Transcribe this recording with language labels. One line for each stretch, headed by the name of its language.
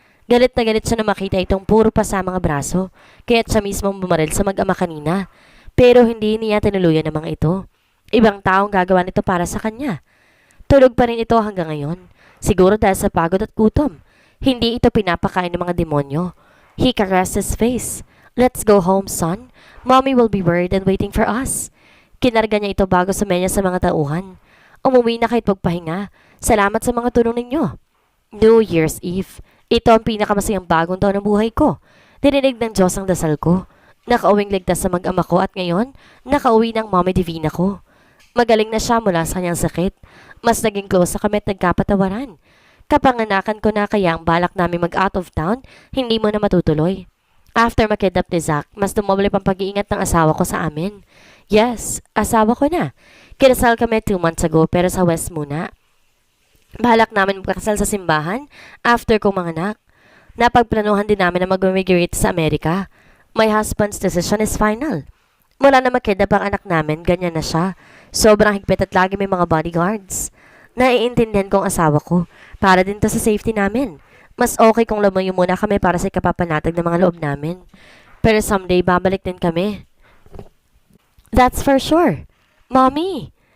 Filipino: Galit na galit siya na makita itong puro pa sa mga braso, kaya't siya mismo bumaril sa mag-ama kanina. Pero hindi niya tinuluyan ng mga ito. Ibang taong gagawa nito para sa kanya. Tulog pa rin ito hanggang ngayon. Siguro dahil sa pagod at gutom. Hindi ito pinapakain ng mga demonyo.
English: He caressed his face. Let's go home, son. Mommy will be worried and waiting for us.
Filipino: Kinarga niya ito bago sumenya sa mga tauhan. Umuwi na kahit magpahinga. Salamat sa mga tulong ninyo. New Year's Eve. Ito ang pinakamasayang bagong taon ng buhay ko. Dininig ng Diyos ang dasal ko. Nakauwing ligtas sa mag-ama ko at ngayon, nakauwi ng Mommy Divina ko. Magaling na siya mula sa kanyang sakit. Mas naging close sa kami at nagkapatawaran. Kapanganakan ko na kaya ang balak namin mag-out of town, hindi mo na matutuloy. After makidnap ni Zach, mas dumobli pang pag-iingat ng asawa ko sa amin. Yes, asawa ko na. Kinasal kami 2 months ago pero sa West muna. Balak namin magkasal sa simbahan after kong manganak. Napagplanuhan din namin na mag-immigrate sa Amerika.
English: My husband's decision is final.
Filipino: Mula na makidnap ang anak namin, ganyan na siya. Sobrang higpit at lagi may mga bodyguards. Naiintindihan kong asawa ko. Para din to sa safety namin. Mas okay kung lumayo muna kami para sa kapapanatag ng mga loob namin. Pero someday babalik din kami.
English: That's for sure.
Filipino: Mommy!